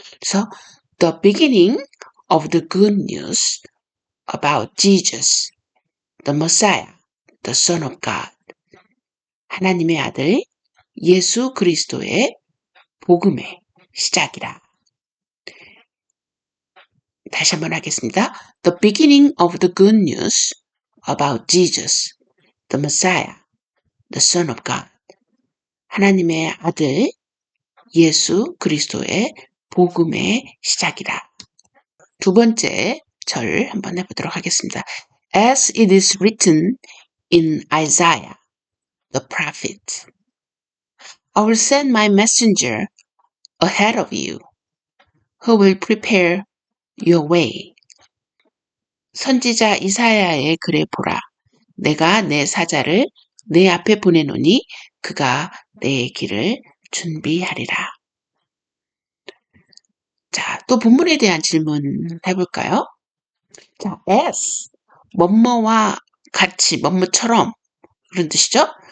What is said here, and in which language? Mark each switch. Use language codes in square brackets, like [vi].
[ko] 그래서 [en] The beginning of the good news about Jesus, the Messiah, the Son of God. [ko] 하나님의 아들 예수 그리스도의 복음의 시작이라. 다시 한번 하겠습니다. [en] The beginning of the good news about Jesus, the Messiah, the Son of God. [ko] 하나님의 아들 예수 그리스도의 복음의 시작이라. 두 번째 절 한번 해보도록 하겠습니다. [en] As it is written in Isaiah, the prophet, I will send my messenger ahead of you, who will prepare your way. [ko] 선지자 이사야의 글에 보라. 내가 내 사자를 내 앞에 보내노니 그가 내 길을 준비하리라. 자, 또 본문에 대한 질문 해볼까요? 자, as, 뭐뭐와 같이, 뭐뭐처럼 그런 뜻이죠?